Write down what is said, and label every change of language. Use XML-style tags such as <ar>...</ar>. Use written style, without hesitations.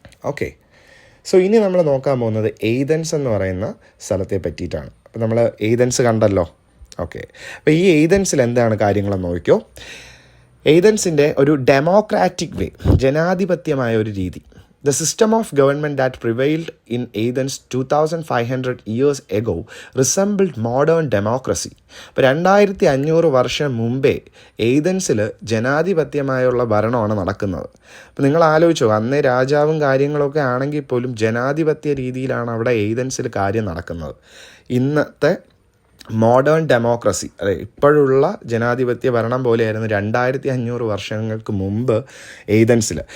<ml>Okay, so ഇനി നമ്മൾ നോക്കാൻ പോകുന്നത് എയ്തൻസ് എന്ന് പറയുന്ന സ്ഥലത്തെ പറ്റിയിട്ടാണ്. അപ്പോൾ നമ്മൾ എയ്തൻസ് കണ്ടല്ലോ. ഓക്കെ, അപ്പോൾ ഈ എയ്തൻസിൽ എന്താണ് കാര്യങ്ങളെന്ന് നോക്കിയോ. എയ്തൻസിൻ്റെ ഒരു ഡെമോക്രാറ്റിക് വേ, ജനാധിപത്യമായ ഒരു രീതി.</ml> <en>The system of government that prevailed in Athens 2500 years ago resembled modern democracy.</en> <ml>ഇപ്പോൾ 2500 വർഷം മുമ്പേ എയ്തൻസിൽ ജനാധിപത്യമായുള്ള ഭരണമാണ് നടക്കുന്നത്. അപ്പോൾ നിങ്ങൾ ആലോചിച്ചോ, അന്നേ രാജാവും കാര്യങ്ങളൊക്കെ ആണെങ്കിൽ പോലും ജനാധിപത്യ രീതിയിലാണ് അവിടെ എയ്തൻസിൽ കാര്യം നടക്കുന്നത്. ഇന്നത്തെ മോഡേൺ ഡെമോക്രസി, അതെ, ഇപ്പോഴുള്ള ജനാധിപത്യ ഭരണം പോലെയായിരുന്നു 2500 വർഷങ്ങൾക്ക് മുമ്പ് എയ്തൻസിൽ.</ml>